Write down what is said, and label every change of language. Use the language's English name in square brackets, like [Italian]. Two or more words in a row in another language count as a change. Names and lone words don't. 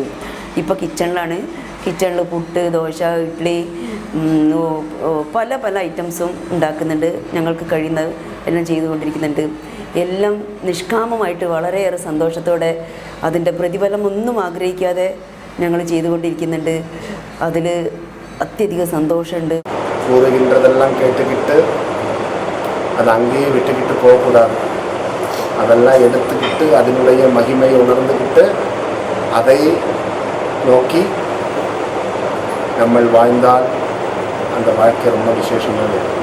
[Malayalam] ഇപ്പോൾ കിച്ചണിൽ പുട്ട്, ദോശ, ഇഡ്ഡലി, പല പല ഐറ്റംസും ഉണ്ടാക്കുന്നുണ്ട്. ഞങ്ങൾക്ക് കഴിയുന്നത് എല്ലാം ചെയ്തുകൊണ്ടിരിക്കുന്നുണ്ട്. എല്ലാം നിഷ്കാമമായിട്ട് വളരെയേറെ സന്തോഷത്തോടെ അതിൻ്റെ പ്രതിഫലം ഒന്നും ആഗ്രഹിക്കാതെ ഞങ്ങൾ ചെയ്തുകൊണ്ടിരിക്കുന്നുണ്ട്. അതിൽ അത്യധികം സന്തോഷമുണ്ട്. [Tamil] கூறுகின்றதெல்லாம் கேட்டுக்கிட்டு அது அங்கேயே விட்டுக்கிட்டு போகக்கூடாது. அதெல்லாம் எடுத்துக்கிட்டு அதனுடைய மகிமையை உணர்ந்துக்கிட்டு அதை நோக்கி நம்ம வாழ்ந்தால் அந்த வாழ்க்கை ரொம்ப விசேஷமானது.